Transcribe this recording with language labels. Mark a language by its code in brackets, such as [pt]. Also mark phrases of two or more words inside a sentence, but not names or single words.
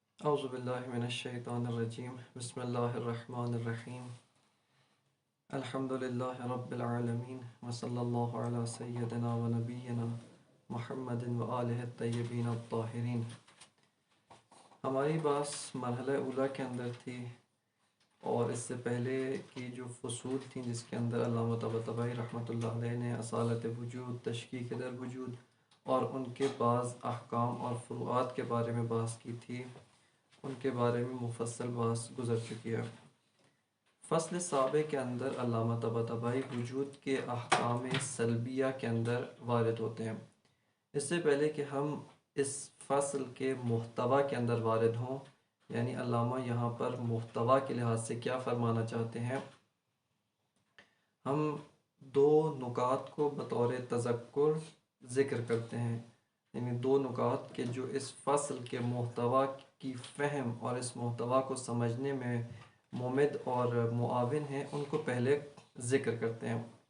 [ar] اعوذ باللہ من الشیطان الرجیم بسم اللہ الرحمن الرحیم الحمد للہ رب العالمین وصلی اللہ علی سیدنا و نبینا محمد و آلہ الطیبین الطاہرین۔ [ur] ہماری بات مرحلہ اولیٰ کے اندر تھی، اور اس سے پہلے کی جو فصول تھیں جس کے اندر علامہ طباطبائی [ar] رحمۃ اللہ علیہ [ur] نے اصالت وجود، [fa] تشکیک در وجود [ur] اور ان کے بعض احکام اور فروعات کے بارے میں بحث کی تھی، ان کے بارے میں مفصل بحث گزر چکی ہے۔ فصل سابع کے اندر علامہ طباطبائی وجود کے احکام سلبیہ کے اندر وارد ہوتے ہیں۔ اس سے پہلے کہ ہم اس فصل کے محتوا کے اندر وارد ہوں، یعنی علامہ یہاں پر محتوا کے لحاظ سے کیا فرمانا چاہتے ہیں، ہم دو نکات کو بطور تذکر ذکر کرتے ہیں، یعنی دو نکات کے جو اس فصل کے محتوا کی فہم اور اس محتوا کو سمجھنے میں ممد اور معاون ہیں، ان کو پہلے ذکر کرتے ہیں۔